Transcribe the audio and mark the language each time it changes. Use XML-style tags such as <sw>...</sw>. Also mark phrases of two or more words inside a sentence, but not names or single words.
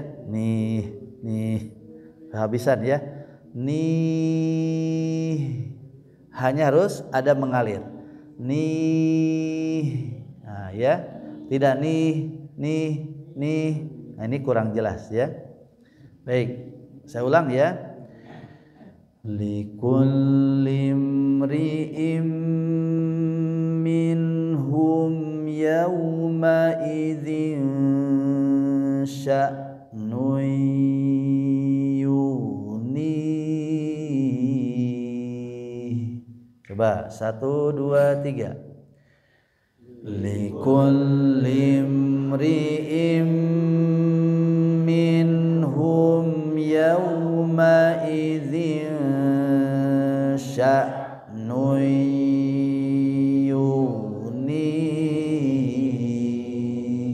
<id>Nih. Kehabisan ya. Nih. Hanya harus ada mengalir. Nih. Nah, ya. Tidak nih. Nah, ini kurang jelas ya. Baik. Saya ulang ya.</id> <ar>لكل امرئ منهم يومئذ شأن يغنيه.</ar> <id>Coba 1 2 3.</id> <ar>لكل امرئ منهم يومئذ شأن يغنيه.</ar>